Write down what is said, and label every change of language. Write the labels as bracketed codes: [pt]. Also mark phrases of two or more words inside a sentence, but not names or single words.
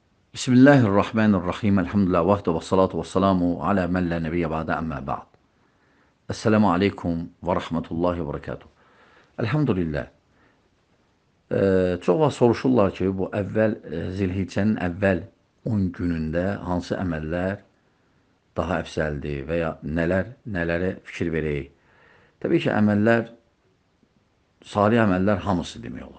[ar] بسم الله الرحمن الرحيم. الحمد لله وحده والصلاة والسلام على من لا نبي بعده أما بعد. السلام عليكم ورحمة الله وبركاته. [az] Elhamdülillah. Çox vaxt soruşurlar ki, bu Zilhiccənin əvvəl 10 günündə hansı əməllər daha əfsəldir və ya nələrə fikir verək. Təbii ki, salih əməllər hamısı demək olar.